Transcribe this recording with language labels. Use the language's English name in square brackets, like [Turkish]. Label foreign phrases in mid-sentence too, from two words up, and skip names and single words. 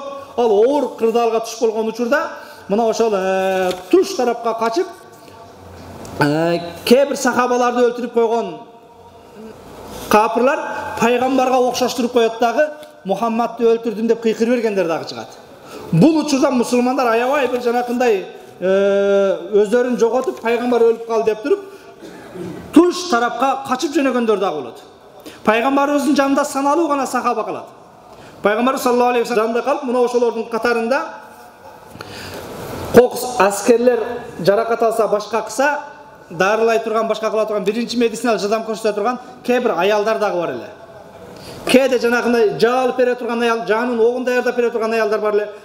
[Kyrgyz] Ал оор кырдаалга туш болгон учурда мына ошол туш тарапка качып, кээ бир сахабаларды өлтүрүп койгон капырлар пайгамбарга окшоштуруп коет дагы, Мухаммадты өлтүрдүм деп кыйкырып бергендер дагы чыгат. Бул учурда мусулмандар аябай бир жанакындай өздөрүн жоготуп, пайгамбар өлүп калды деп туруп, туш тарапка качып жөнөгөндөр дагы болот. Пайгамбарыбыздын жанында саналуу гана сахаба калат. Пайгамбар [Arabic] صلى الله عليه وسلم [Kyrgyz] жанында калып, мына ошолордун катарында кокус аскерлер жаракат алса, башка кыса, дарылай турган, башка кыла турган, биринчи медициналык жардам көрсөтө турган кээ бир аялдар дагы бар эле. Кээде жанакындай жаа алып бере турган аял, жанын огун даярдап бере турган аялдар бар эле.